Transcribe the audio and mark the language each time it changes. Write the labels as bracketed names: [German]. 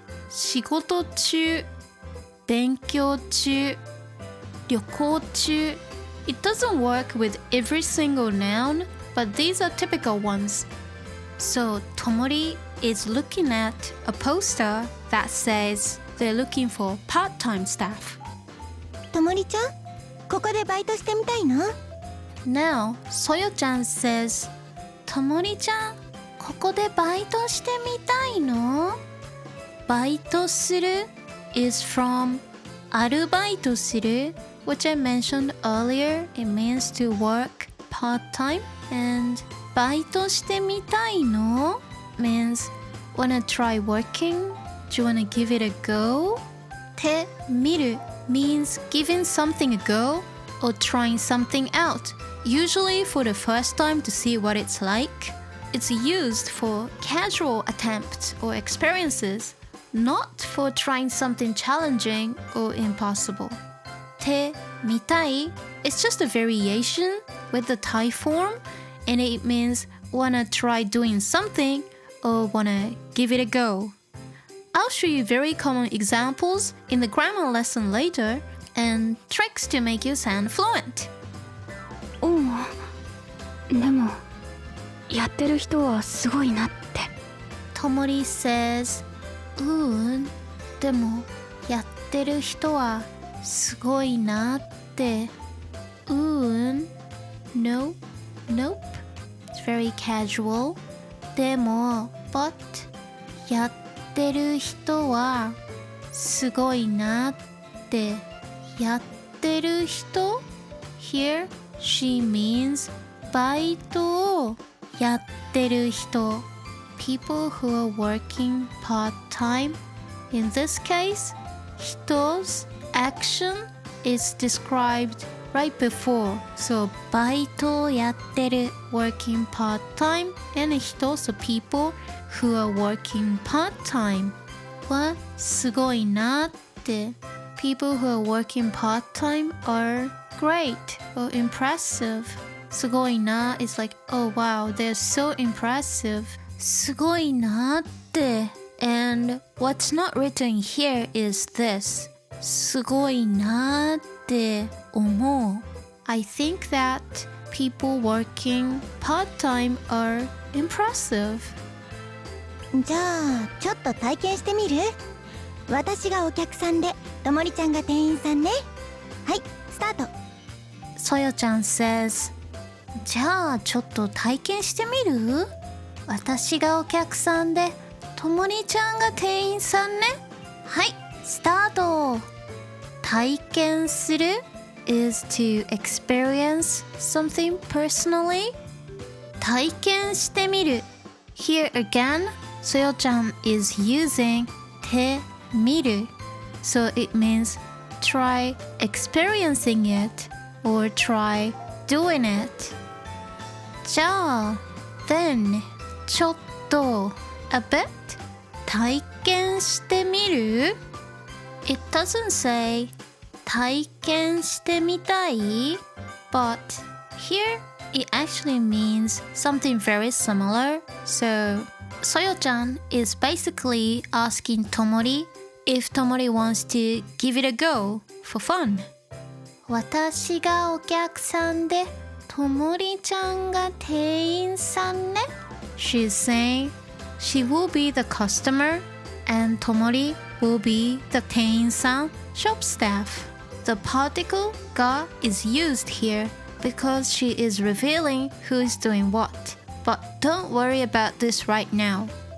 [Japanese] 仕事中、勉強中、旅行中. [English] It doesn't work with every single noun, but these are typical ones. So Tomori is looking at a poster that says they're looking for part-time staff. [Japanese] ともりちゃん、ここでバイトしてみたいの？ [English] Now, Soyo-chan says, [Japanese] ともりちゃん、ここでバイトしてみたいの？ [English] バイトする is from [Japanese] アルバイトする [English] which I mentioned earlier. It means to work part-time. And [Japanese] バイトしてみたいの [English] means wanna try working? Do you wanna give it a go? てみる means giving something a go or trying something out, usually for the first time to see what it's like. It's used for casual attempts or experiences, not for trying something challenging or impossible. てみたい is just a variation with the Thai form, and it means wanna try doing something or wanna give it a go. I'll show you very common examples in the grammar lesson later and tricks to make you sound fluent. [Japanese] おう、でもやってる人はすごいなって。 [English] Tomori says, [Japanese] でもやってる人はすごいなって。 [English] No, nope. It's very casual. [Japanese] でも [English] but [Japanese] やってる人はすごいなって。 [English] やってる人 Here, she means [Japanese] バイトをやってる人 [English] People who are working part-time. In this case, 人's action is described right before. So, [Japanese] バイトをやってる [English] working part-time and 人 so people who are working part-time [Japanese] はすごいなって。 [English] People who are working part-time are great or impressive. [Japanese] すごいな [English] is like, oh wow, they're so impressive. [Japanese] すごいなって。 [English] And what's not written here is this. [Japanese] すごいなって思う。 [English] I think that people working part-time are impressive. [Japanese] じゃあちょっと体験してみる？私がお客さんでともりちゃんが店員さんね。はい、スタート。 [English] Soyo-chan says, [Japanese] じゃあちょっと体験してみる？私がお客さんでともりちゃんが店員さんね。はい、スタート。 [English] 体験する is to experience something personally. [Japanese] 体験してみる [English] Here again, Soyo-chan is using てみる So it means try experiencing it or try doing it. じゃあ then ちょっと a bit 体験してみる It doesn't say [Japanese] 体験してみたい [English] but here it actually means something very similar. So Soyo-chan is basically asking Tomori if Tomori wants to give it a go for fun. [Japanese] 私がお客さんでともりちゃんが店員さんね。 [English] She's saying she will be the customer and Tomori will be the 店員さん shop staff. The particle ga is used here because she is revealing who is doing what. But don't worry about this right now.